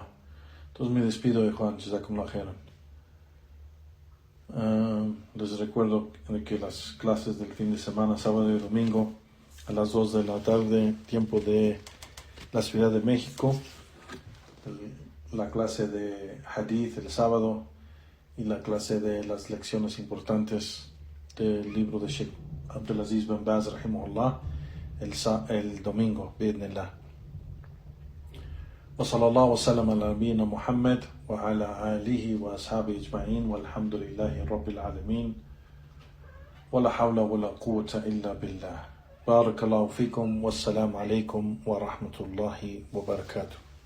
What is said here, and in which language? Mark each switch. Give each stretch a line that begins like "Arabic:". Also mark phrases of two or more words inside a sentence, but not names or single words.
Spanish: Entonces me despido de Juan,
Arabic: جزاكم الله خيرا.
Spanish: Les recuerdo que las clases del fin de semana, sábado y domingo, a las 2 de la tarde, tiempo de la Ciudad de México, la clase de Hadith el sábado y la clase de las lecciones importantes del libro de Sheikh Abdulaziz bin Baz rahimahullah el domingo, bi'idhnillah.
Arabic: وصلى الله وسلم على نبينا محمد وعلى آله وأصحابه أجمعين والحمد لله رب العالمين ولا حول ولا قوة إلا بالله. بارك الله فيكم، والسلام عليكم ورحمة الله وبركاته.